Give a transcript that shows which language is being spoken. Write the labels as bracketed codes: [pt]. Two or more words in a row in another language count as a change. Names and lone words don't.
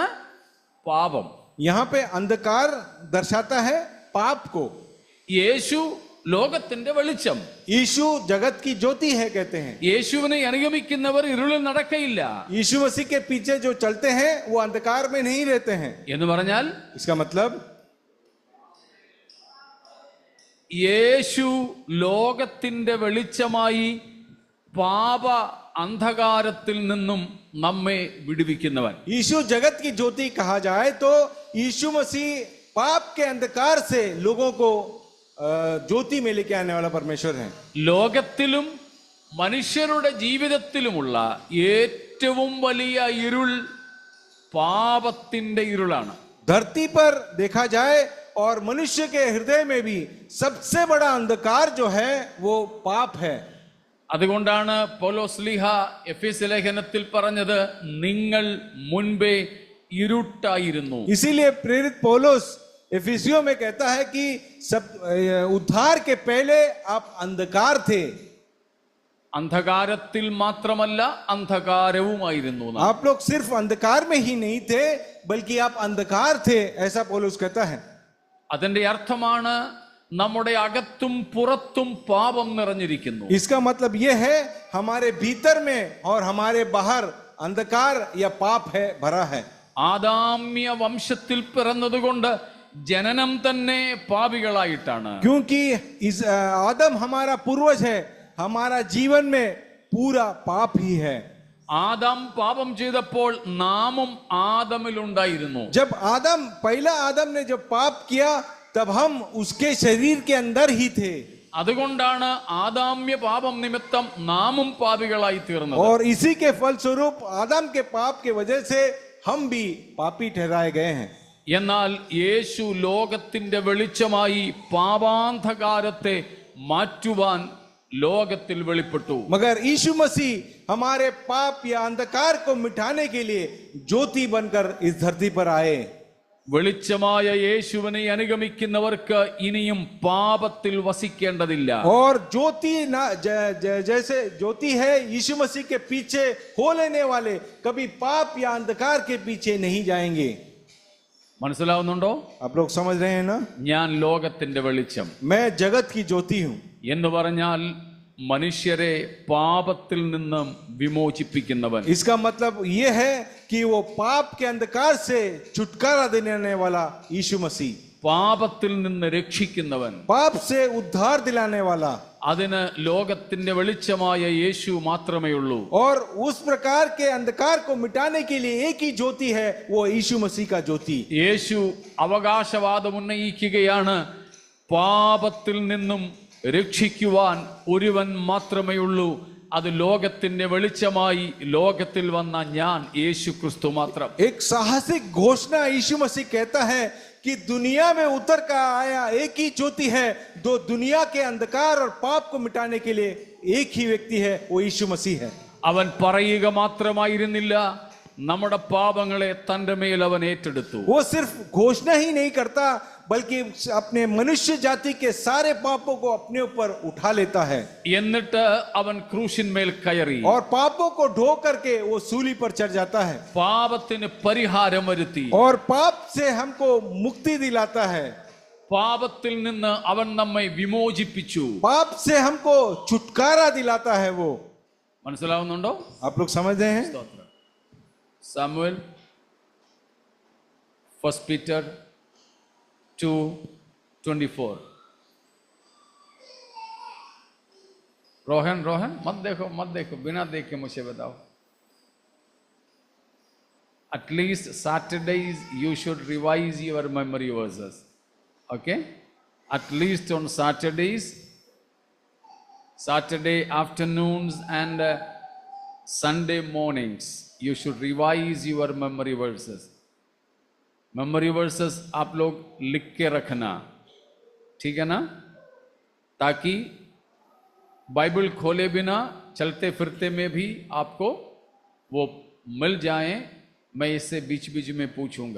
[ml] പാപം. [hi] यहाँ पे अंधकार दर्शाता है पाप को। [ml] യേശു ലോകത്തിന്റെ വെളിച്ചം. [hi] यीशु जगत की ज्योति है कहते हैं। [ml] യേശുവിനെ അനുഗമിക്കുന്നവർ ഇരുളിൽ നടക്കയില്ല [hi] यीशु मसीह के पीछे जो चलते हैं वो अंधकार में नहीं रहते हैं। [ml] എന്ന് പറഞ്ഞാൽ [hi] इसका मतलब [ml] യേശു ലോകത്തിന്റെ വെളിച്ചമായി പാപ അന്ധകാരത്തിൽ നിന്നും നമ്മെ വിടുവിക്കുന്നവൻ. [hi] यीशु जगत की ज्योति कहा जाए तो यीशु मसीह पाप के अंधकार से लोगों को ज्योति में लेके आने वाला परमेश्वर है। [ml] ലോകത്തിലും മനുഷ്യരുടെ ജീവിതത്തിലുമുള്ള ഏറ്റവും വലിയ ഇരുൾ പാപത്തിന്റെ ഇരുളാണ്. [hi] धरती पर देखा जाए और मनुष्य के हृदय में भी सबसे बड़ा अंधकार जो है वो पाप है। [ml] അതുകൊണ്ടാണ് പൗലോസ് ശ്ലീഹ എഫേസ്യ ലേഖനത്തിൽ പറഞ്ഞത്, നിങ്ങൾ മുൻപേ ഇരുട്ടായിരുന്നു. [hi] इसीलिए प्रेरित पौलुस एफिसियों में कहता है कि सब उद्धार के पहले आप अंधकार थे। [ml] അന്ധകാരത്തിൽ മാത്രമല്ല അന്ധകാരവുമായിരുന്നു. [hi] आप लोग सिर्फ अंधकार में ही नहीं थे बल्कि आप अंधकार थे, ऐसा पौलुस कहता है। [ml] അതിന്റെ അർത്ഥമാണ് നമ്മുടെ അകത്തും പുറത്തും പാപം നിറഞ്ഞിരിക്കുന്നു. [hi] इसका मतलब यह है हमारे भीतर में और हमारे बाहर अंधकार या पाप है, भरा है। [ml] ആദാമ്യ വംശത്തിൽ പിറന്നതുകൊണ്ട് ജനനം തന്നെ പാപികളായിട്ടാണ്. [hi] क्योंकि इस आदम हमारा पूर्वज है, हमारा जीवन में पूरा पाप ही है। [ml] ആദാം പാപം ചെയ്തപ്പോൾ നാമും ആദമിലുണ്ടായിരുന്നു. [hi] जब पहला आदम ने जब पाप किया तब हम उसके शरीर के अंदर ही थे। [ml] അതുകൊണ്ടാണ് ആദാമ്യ പാപം നിമിത്തം നാമും പാപികളായി തീർന്നത്. [hi] और इसी के फलस्वरूप आदम के पाप के वजह से हम भी पापी ठहराए गए हैं। [ml] എന്നാൽ യേശു ലോകത്തിന്റെ വെളിച്ചമായി പാപാന്ധകാരത്തെ മാറ്റുവാൻ ലോകത്തിൽ വെളിപ്പെട്ടു. [hi] मगर यीशु मसीह हमारे पाप या अंधकार को मिटाने के लिए ज्योति बनकर इस धरती पर आए। [ml] വെളിച്ചമായ യേശുവിനെ അനുഗമിക്കുന്നവർക്ക് ഇനിയും പാപത്തിൽ വസിക്കേണ്ടതില്ല. [hi] और ज्योति ना जैसे ज्योति है यीशु मसीह के पीछे हो लेने वाले कभी पाप या अंधकार के पीछे नहीं जाएंगे। [ml] മനസ്സിലാവുന്നുണ്ടോ? [hi] आप लोग समझ रहे हैं ना? [ml] ഞാൻ ലോകത്തിന്റെ വെളിച്ചം [hi] मैं जगत की ज्योति हूं [ml] എന്ന് പറഞ്ഞാൽ മനുഷ്യരെ പാപത്തിൽ നിന്നും വിമോചിപ്പിക്കുന്നവൻ. [hi] इसका मतलब ये है कि वो पाप के अंधकार से छुटकारा देने वाला यीशु मसीह, [ml] പാപത്തിൽ നിന്ന് രക്ഷിക്കുന്നവൻ. [hi] पाप से उद्धार दिलाने वाला। [ml] അതിന് ലോകത്തിന്റെ വെളിച്ചമായ യേശു മാത്രമേ ഉള്ളൂ. [hi] और उस प्रकार के अंधकार को मिटाने के लिए एक ही ज्योति है, वो यीशु मसीह का ज्योति। [ml] യേശു അവകാശവാദം ഉന്നയിക്കുകയാണ്, പാപത്തിൽ നിന്നും രക്ഷിക്കുവാൻ ഒരുവൻ മാത്രമേ ഉള്ളൂ, അത് ലോകത്തിന്റെ വെളിച്ചമായി ലോകത്തിൽ വന്ന ഞാൻ യേശു ക്രിസ്തു മാത്രം. [hi] एक साहसिक घोषणा यीशु मसीह कहता है कि दुनिया में उतर कर आया एक ही ज्योति है, दो दुनिया के अंधकार और पाप को मिटाने के लिए एक ही व्यक्ति है, वो यीशु मसीह है। [ml] അവൻ പറയുക മാത്രമായിരുന്നില്ല, നമ്മുടെ പാപങ്ങളെ തന്റെ മേൽ അവൻ ഏറ്റെടുത്തു. [hi] वो सिर्फ घोषणा ही नहीं करता बल्कि अपने मनुष्य जाति के सारे पापों को अपने ऊपर उठा लेता है [ml] എന്നിട്ട് അവൻ ക്രൂശിന്മേൽ കയറി [hi] और पापों को ढो करके वो सूली पर चढ़ जाता है [ml] പാപത്തിന് പരിഹാരം വരുത്തി. [hi] और पाप से हमको मुक्ति दिलाता है [ml] പാപത്തിൽ നിന്ന് അവൻ നമ്മെ വിമോചിപ്പിച്ചു. [hi] पाप से हमको छुटकारा दिलाता है वो [ml] മനസ്സിലാവുന്നുണ്ടോ? [hi] आप लोग समझ रहे हैं [ml] സാമുവേൽ 1 Peter 2:24. [hi] रोहन मत देखो बिना देखे मुझे बताओ. [en] At least Saturdays you should revise your memory verses. Okay? At least on Saturdays, Saturday afternoons and Sunday mornings, you should revise your memory verses. memory verses [hi] आप लोग लिख के रखना, ठीक है ना, ताकि बाइबल खोले बिना चलते फिरते में भी आपको वो मिल जाए. मैं इससे बीच बीच में पूछूंगा.